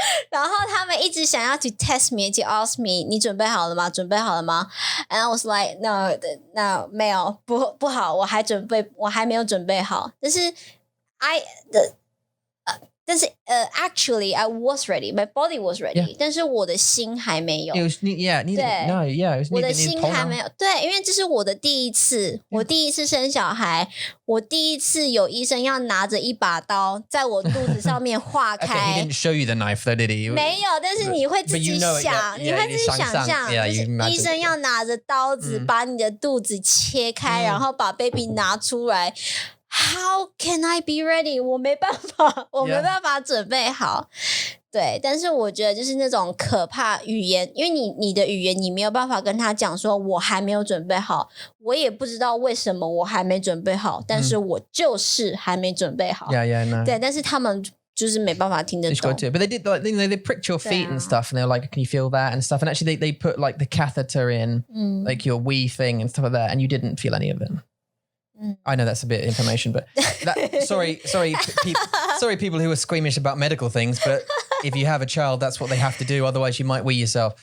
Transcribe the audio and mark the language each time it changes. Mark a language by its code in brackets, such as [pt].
[zh] 然后他们一直想要 [en] to test me, to ask me, [zh] 你准备好了吗？准备好了吗？ [en] And I was like, no, [zh] 没有，不好，我还没有准备好。 [en] 但是actually I was ready, my body was ready, [zh] 但是我的心还没有。 [en] It was, yeah, [zh] 我的心还没有，对，因为这是我的第一次，我第一次生小孩，我第一次有医生要拿着一把刀在我肚子上面划开。 [en] Okay, he didn't show you the knife though, did he? [zh] 没有，但是你会自己想，你会自己想象，就是医生要拿着刀子把你的肚子切开，然后把 baby 拿出来。 [en] How can I be ready? [zh] 我没办法准备好。对，但是我觉得就是那种可怕语言，因为你的语言你没有办法跟他讲说我还没有准备好，我也不知道为什么我还没准备好，但是我就是还没准备好。 [en] No. [zh] 对，但是他们就是没办法听得懂。 [en] But they did like, they pricked your feet and stuff, and they were like, can you feel that and stuff? And actually they put like the catheter in, like your wee thing and stuff like that, and you didn't feel any of it. I know that's a bit of information, but sorry, people who are squeamish about medical things, but if you have a child, that's what they have to do. Otherwise, you might wee yourself.